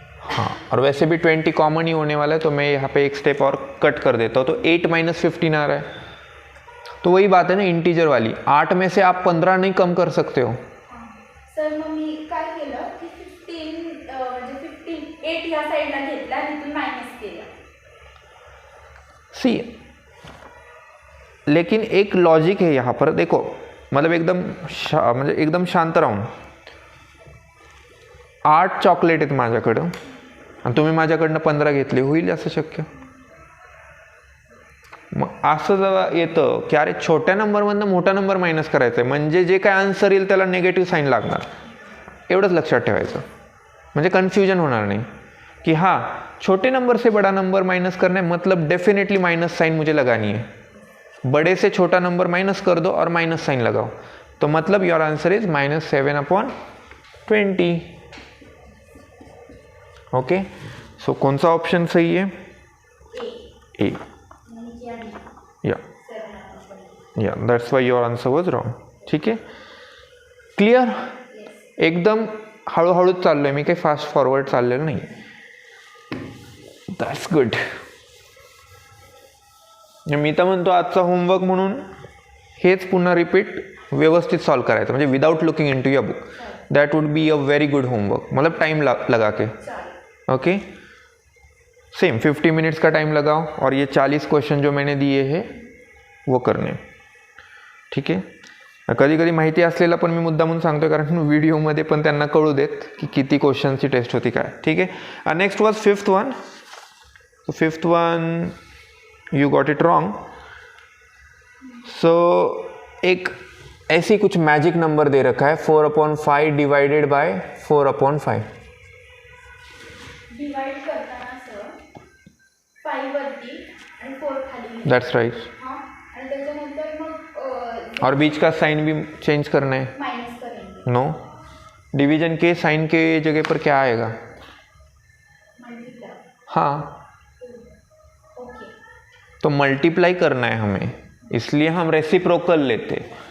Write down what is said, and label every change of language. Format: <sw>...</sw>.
<hi>हाँ, और वैसे भी 20 कॉमन ही होने वाला है, तो मैं यहाँ पे एक स्टेप और कट कर देता हूँ, तो 8 - 15 आ रहा है. तो वही बात है ना इंटीजर वाली, 8 में से आप 15 नहीं कम कर सकते हो.</hi> <mr>सर मग मी काय केलं की 15 म्हणजे 15 8 या साईडला घेतला आणि तिथून मायनस केला.</mr> <hi>सी लेकिन एक लॉजिक है यहाँ पर, देखो मतलब</hi> <mr>एकदम शांत राहून, 8 चॉकलेट आहेत माझ्याकडं आणि तुम्ही माझ्याकडनं 15 घेतले, होईल असं शक्य? मग असं जेव्हा येतं की अरे छोट्या नंबरमधनं मोठा नंबर मायनस करायचा आहे, म्हणजे जे काय आन्सर येईल त्याला नेगेटिव्ह साईन लागणार, एवढंच लक्षात ठेवायचं. म्हणजे कन्फ्यूजन होणार नाही</mr> <hi>कि हाँ छोटे नंबर से बड़ा नंबर माइनस करना है, मतलब डेफिनेटली माइनस साइन मुझे लगानी है. बड़े से छोटा नंबर माइनस कर दो और माइनस साइन लगाओ, तो मतलब</hi> <en>your answer is</en> <hi>-7/20. ओके, सो कौन सा ऑप्शन सही है? ए.</hi> <en>या that's why your answer was wrong.</en> <hi>ठीक है, क्लियर?</hi> <mr>एकदम हळूहळूच चाललोय मी, काही फास्ट फॉरवर्ड चाललेलं नाही.</mr> <en>That's good.</en> <mr>मी तर म्हणतो आजचा होमवर्क म्हणून हेच पुन्हा रिपीट व्यवस्थित सॉल्व करायचं, म्हणजे</mr> <en>Without looking into your book. That would be a very good homework,</en> <hi>मतलब टाइम लगा के. ओके, सेम 50 मिनट्स का टाइम लगाओ और ये 40 क्वेश्चन जो मैंने दिए हैं वो करने.</hi> <mr>ठीक आहे, कधी कधी माहिती असलेला पण मी मुद्दामून सांगतोय, कारण व्हिडिओमध्ये पण त्यांना कळू देत की किती क्वेश्चनची टेस्ट होती काय. ठीक आहे,</mr> <en>Next was 5th one. So 5th one you got it wrong.</en> <hi>So एक ऐसी कुछ मैजिक नंबर दे रखा है 4/5 डिवाइडेड बाय 4/5.</hi> <mr>डिवाइड करताना सर 5 वरती आणि 4 खाली.</mr> <en>That's right.</en> <mr>हां, आणि त्याच्यानंतर मग</mr> <hi>और बीच का साइन भी चेंज करना है. माइनस करेंगे. नो, डिवीजन के साइन के जगह पर क्या आएगा?</hi> <en>Multiply.</en> <hi>हाँ, तो मल्टीप्लाई करना है हमें, इसलिए हम रेसिप्रोकल लेते.</hi>